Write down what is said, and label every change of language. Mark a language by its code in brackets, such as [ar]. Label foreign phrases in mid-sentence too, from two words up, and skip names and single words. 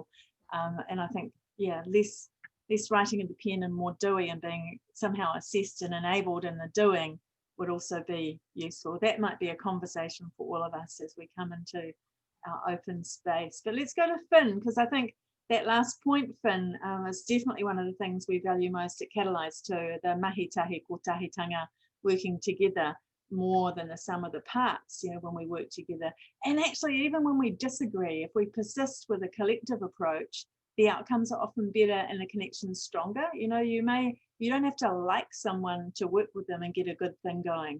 [en] And I think, yeah, less writing in the pen and more doing, and being somehow assessed and enabled in the doing would also be useful. That might be a conversation for all of us as we come into our open space. But let's go to Finn, because I think that last point, Finn, is definitely one of the things we value most at Catalyse too, the [mi] mahi tahi ko tahitanga, [en] working together more than the sum of the parts, you know, when we work together. And actually, even when we disagree, if we persist with a collective approach, the outcomes are often better and the connection's stronger. You know, you don't have to like someone to work with them and get a good thing going.